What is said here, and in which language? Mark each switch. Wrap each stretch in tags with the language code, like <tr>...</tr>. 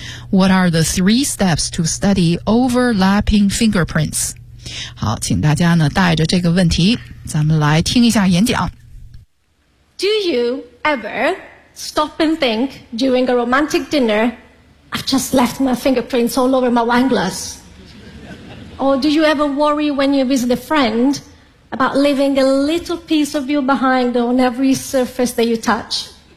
<en>What are the three steps to study overlapping fingerprints？</en> <zh>好，请大家呢带着这个问题咱们来听一下演讲。</zh> <en>Do you ever stop and think during a romantic dinner I've just left my fingerprints all over my wine glass? Or do you ever worry when you visit a friendabout leaving a little piece of you behind on every surface that you touch?</en>